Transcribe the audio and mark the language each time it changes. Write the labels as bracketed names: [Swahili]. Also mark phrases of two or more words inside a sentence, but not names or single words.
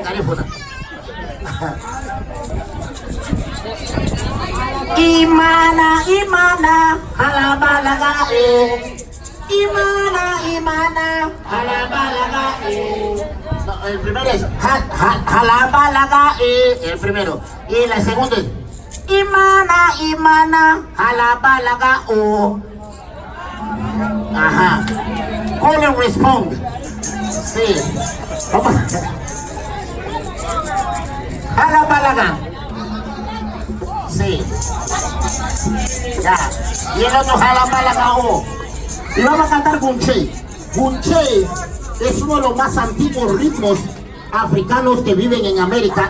[Spanish] garífuna. [Garifuna] Imana, imana, halabalaga, imana, imana, halabalaga. [Spanish] No, el primero es halabalaga, el primero. Y el segundo es [Garifuna] imana, imana, halabalaga. [English] Ajá. Call and respond. [Spanish] Sí. Vamos. Halabalaga. Sí. Ya. Y el otro halabalaga. Y vamos a cantar Gunche. Gunche es uno de los más antiguos ritmos africanos que viven en América